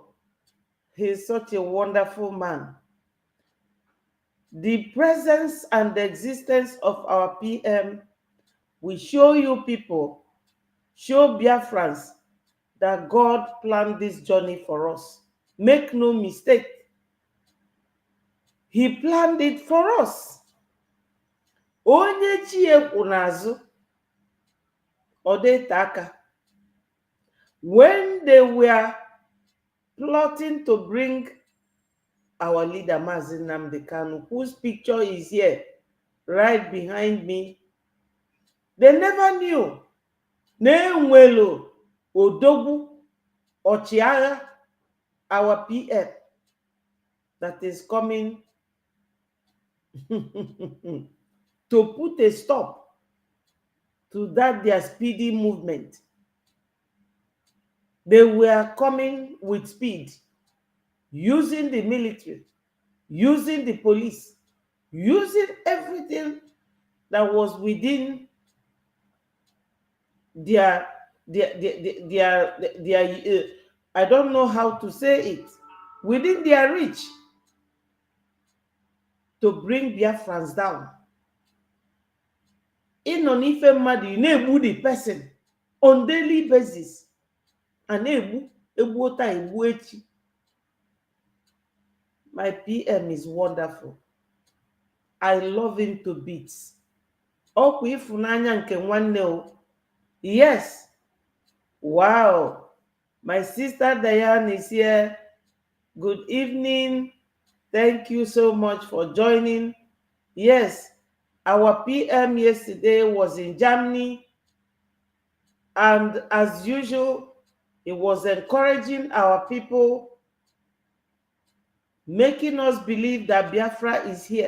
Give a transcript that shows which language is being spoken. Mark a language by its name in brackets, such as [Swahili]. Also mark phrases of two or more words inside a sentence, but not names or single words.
[English] He's such a wonderful man. The presence and the existence of our PM will show you people, show Biafrans that God planned this journey for us. Make no mistake. He planned it for us. [Igbo] Onye chi ekwu n'azụ, odete aka. [English] When they were plotting to bring our leader Mazi Nnamdi Kanu, whose picture is here right behind me, they never knew [Igbo] na enwelo odogwu ọchịagha, [English] our PM, that is coming to put a stop to that their speedy movement. They were coming with speed, using the military, using the police, using everything that was within their I don't know how to say it, within their reach, to bring Biafrans down. In on [Igbo] ife mmadụ, [English] you na-egbu the person on daily basis, and [Igbo] egbu ota egbu echi. [English] My PM is wonderful. I love him to bits. [Igbo] Ọkwa ịfụnanya nke nwanne o. [English] Yes. Wow. My sister Diane is here. Good evening. Thank you so much for joining. Yes, our PM yesterday was in Germany, and as usual, he was encouraging our people, making us believe that Biafra is here.